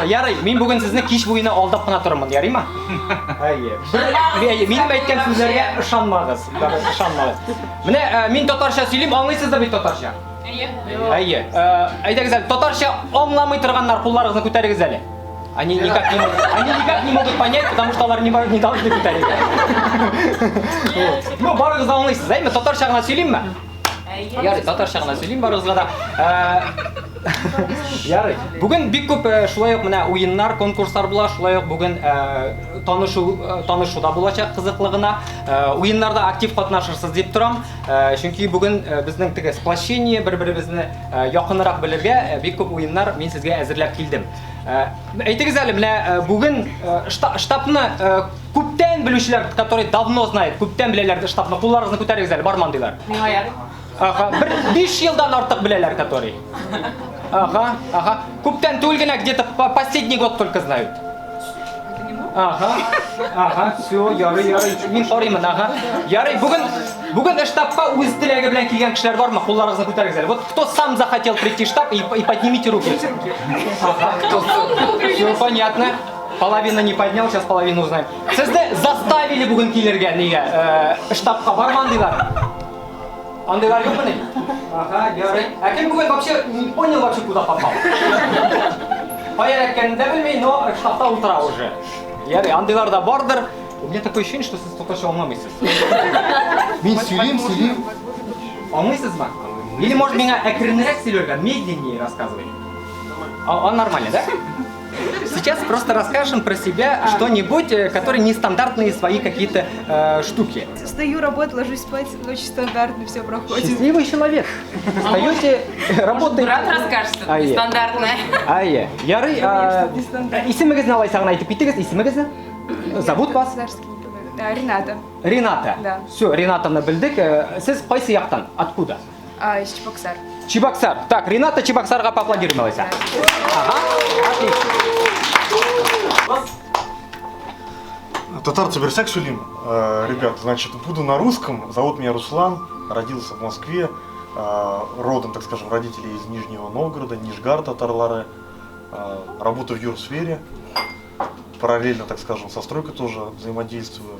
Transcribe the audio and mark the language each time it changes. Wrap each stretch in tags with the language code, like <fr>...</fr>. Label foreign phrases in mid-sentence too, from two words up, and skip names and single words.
<tt>Ярый, мин бүген сезне кич буена алдап кына торырмын, ярыймы? Минем әйткән сүзләргә ышанмагыз. Менә мин татарча сөйлим, аңлыйсыздар бит татарча? Әйе. Әйдәгез әле, татарча аңламый торганнар кулларыгызны күтәрегез әле.</tt> <ru>Они никак не могут понять, потому что алар не должны күтәрергә.</ru> <tt>Ну, барыгыз аңлыйсыз, әйме? Татарча гына сөйлимме? Ярый, татарча гына сөйлим барыгызга да. Ярый. Бүген бик күп шулай ук менә уеннар, конкурслар була, шулай ук бүген танышуда булачак кызыклыгына. Уеннарда актив катнашырсыз дип торам. Чөнки бүген безнең теге сплощение, бер-беребезне якынрак белергә бик күп уеннар мин сезгә әзерләп килдем. Әйтегез әле, менә бүген штабны күптән белүчеләр,</tt> <ru>которые давно знают,</ru> <tt>күптән беләләр штабны, кулларыгызны күтәрегез әле, бармы андыйлар? Миңа ярый. Ага, 5 елдан артык беләләр, которые. Ага. Күптән түгел генә,</tt> <ru>где-то последний год только знают. Ага, всё,</ru> <tt>ярый. Мин карыймын, ага. Ярый, бүген штабка үз теләге белән килгән кешеләр бармы? Кулларыгызны күтәрегез әле.</tt> <ru>Вот кто сам захотел прийти в штаб, и поднимите руки. Ага, всё понятно. Половина не поднял, сейчас половину узнаем.</ru> <tt>Сезне заставили бүген килергә нигә? Штабка бармы андыйлар? Андыйлар юкмы ни? Ага, ярый. Кем бүген</tt> <ru>вообще не понял вообще куда попал?</ru> <tt>Поярак әйткәнен дә белмей, но штабта утыра уже. Ярый, андыйлар да бардыр.</tt> <ru>У меня такое ощущение, что</ru> <tt>сез татарча аңламыйсыз. Мин сөйлим. Аңлыйсызмы?</tt> <ru>Или может</ru> <tt>миңа әкренрәк сөйләргә,</tt> <ru>медленнее рассказывай. Нормально, да? Сейчас просто расскажем про себя что-нибудь, которые нестандартные свои какие-то штуки. Встаю, работаю, ложусь спать, очень стандартно все проходит. Счастливый человек. Встаете, работаете. Брат расскажет, что это нестандартное.</ru> <tt>Ярый, исемегезне алайсагын айтып китегез, исемегезне?</tt> <ru>Зовут вас? Рената. Да. Все,</ru> <tt>Ренатаны билдик. Сез кайсы яктан?</tt> <ru>Откуда? Из Чебоксар. Чебоксар. Так, Рената Чебоксарга поаплодируем, алайса. Ага, отлично. Татарцы берсяк шулим, ребят, значит, буду на русском. Зовут меня Руслан, родился в Москве, родом, так скажем, родители из Нижнего Новгорода,</ru> <tt>Нижгар татарлары,</tt> <ru>работаю в юрсфере, параллельно, так скажем, со стройкой тоже взаимодействую.</ru>